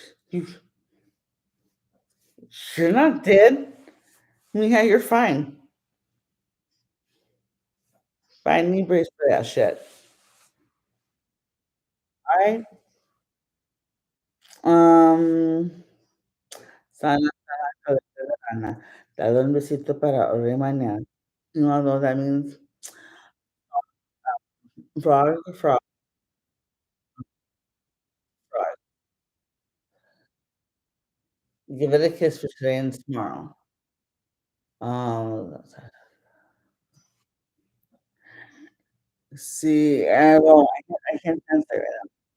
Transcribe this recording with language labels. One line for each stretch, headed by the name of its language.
English: You you're not dead? Yeah, you're fine. Buy a knee brace for that shit. Alright?
Spanish: Um, sana sana, dale un besito para hoy y mañana.
English: You wanna know what that means? Frog, frog, frog. Give it a kiss for today and tomorrow. Um, see, well, I can't answer it.